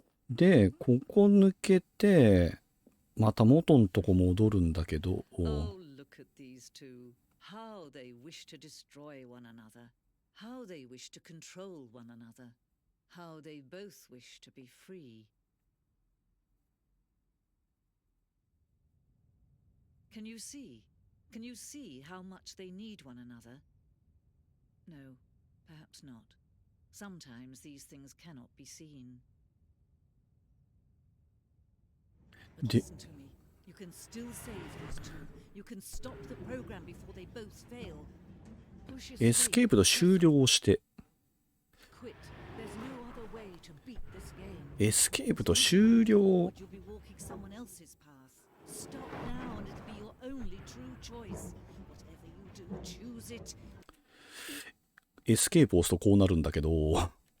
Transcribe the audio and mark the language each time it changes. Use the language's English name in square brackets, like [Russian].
[Japanese] で、ここ抜けて、また元のとこ戻るんだけど。 [English] Oh, look at these two. How they wish to destroy one another. How they wish to control one another. How they both wish to be free. Can you see? Can you see how much they need one another? No, perhaps not. Sometimes these things cannot be seen. But listen to me. You can still save these two. You can stop the program before they both fail. Push [Japanese] エスケープと終了をして。 [English] Quit. There's no other way to beat this game. [Japanese] エスケープと終了。 [English] You'll be walking someone else's path. Stop now and it'll be your only true choice. Whatever you do, choose it. [Japanese] エスケープを押すとこうなるんだけど。